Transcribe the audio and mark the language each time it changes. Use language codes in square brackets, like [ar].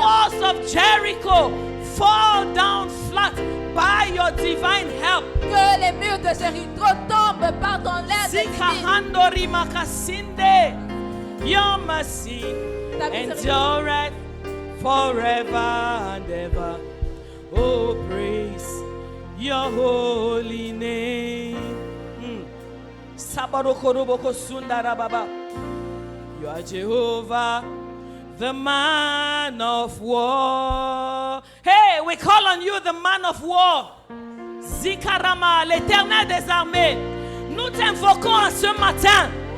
[en] walls of Jericho fall down flat by your divine help. [fr] que les murs de Jéricho tombent par ton aide divine. Zikahandori makasinde. [en] Your mercy [fr] Ta miséricorde. [en] endureth forever and ever. Oh, praise your holy name. Sabarokoroboko sundara baba. You are Jehovah, the man of war. Hey, we call on you, the man of war. Zikarama, [fr] l'éternel des armées. Nous t'invoquons en ce matin.